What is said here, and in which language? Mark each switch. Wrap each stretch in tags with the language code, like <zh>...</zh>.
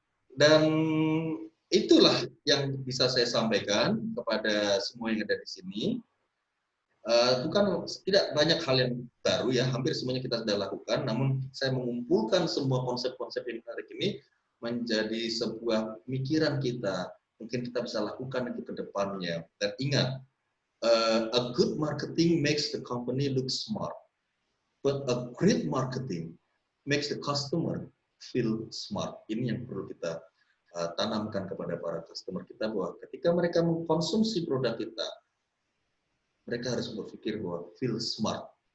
<id>Dan itulah yang bisa saya sampaikan kepada semua yang ada di sini. Bukan tidak banyak hal yang baru ya, hampir semuanya kita sudah lakukan, namun saya mengumpulkan semua konsep-konsep yang menarik ini menjadi sebuah pemikiran kita, mungkin kita bisa lakukan ke depannya. Dan ingat,</id> <en>a good marketing makes the company look smart, but a great marketing makes the customer feel smart.</en> <id>Ini yang perlu kita tanamkan kepada para customer kita, bahwa ketika mereka mengkonsumsi produk kita, mereka harus berpikir bahwa</id> <en>feel smart.</en>